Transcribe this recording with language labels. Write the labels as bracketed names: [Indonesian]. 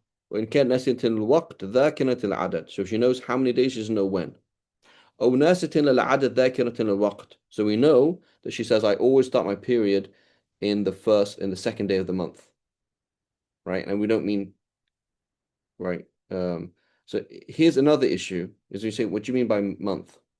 [Arabic] وإن كان نسيت الوقت ذاكرة العدد. [English] So she knows how many days, she doesn't know when. [Arabic] أو ناسة للعدد ذاكرة للوقت. [English] So we know that she says, I always start my period in the second day of the month, right? And we don't mean, right? So here's another issue, is you say, what do you mean by month?